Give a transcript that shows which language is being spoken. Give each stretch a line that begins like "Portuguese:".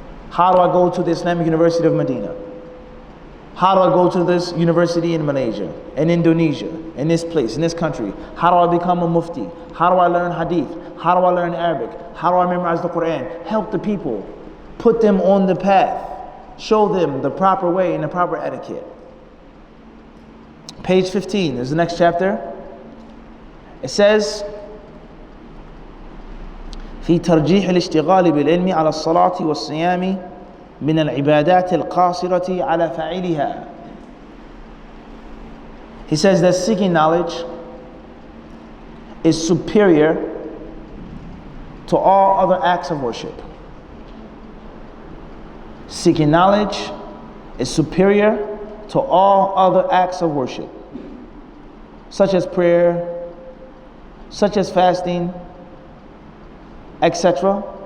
English: How do I go to the Islamic University of Madinah? How do I go to this university in Malaysia, in Indonesia, in this place, in this country? How do I become a mufti? How do I learn hadith? How do I learn Arabic? How do I memorize the Quran? Help the people. Put them on the path. Show them the proper way and the proper etiquette. Page 15 is the next chapter. It says,
Arabic: في ترجيح الاشتغال بالعلم على الصلاة والصيام من العبادات القاصرة على فاعلها.
English: He says that seeking knowledge is superior to all other acts of worship. Seeking knowledge is superior to all other acts of worship, such as prayer, such as fasting, etc.